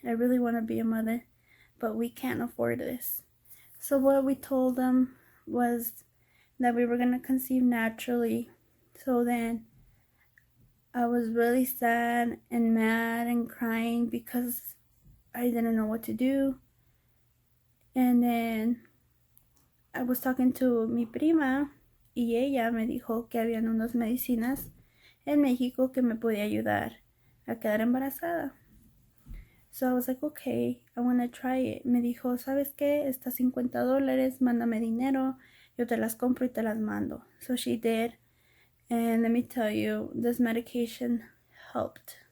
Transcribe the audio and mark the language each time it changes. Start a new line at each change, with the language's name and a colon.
English: I really want to be a mother, but we can't afford this. So what we told them was that we were gonna conceive naturally. So then I was really sad and mad and crying because I didn't know what to do. And then I was talking to
Spanish: mi prima y ella me dijo que habían unas medicinas en México que me podía ayudar a quedar embarazada.
English: So I was like, okay, I want to try it.
Spanish: Me dijo, ¿sabes qué? Está $50, mándame dinero, yo te las compro y te las mando.
English: So she did. And let me tell you, this medication helped.